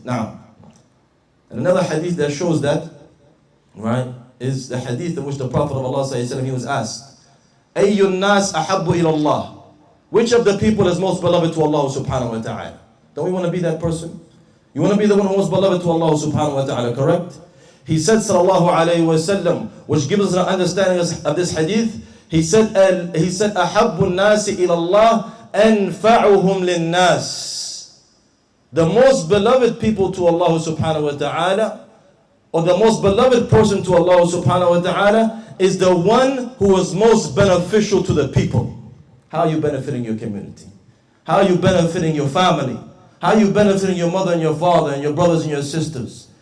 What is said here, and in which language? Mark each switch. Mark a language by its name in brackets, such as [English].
[English] Now, and another hadith that shows that, right, is the hadith in which the Prophet of Allah sallallahu alaihi wasallam, he was asked, [Arabic] Ayyun nas ahabbu ila Allah? [English] Which of the people is most beloved to Allah subhanahu wa ta'ala? Don't we want to be that person? You want to be the one who is beloved to Allah subhanahu wa ta'ala, correct? He said, sallallahu alayhi wa sallam, which gives us an understanding of this hadith. [Arabic] He said, أَحَبُّ النَّاسِ إِلَى اللَّهِ أَنْفَعُهُمْ لِلنَّاسِ. [English] The most beloved people to Allah subhanahu wa ta'ala, or the most beloved person to Allah subhanahu wa ta'ala, is the one who is most beneficial to the people. How are you benefiting your community? How are you benefiting your family? How are you benefiting your mother and your father and your brothers and your sisters?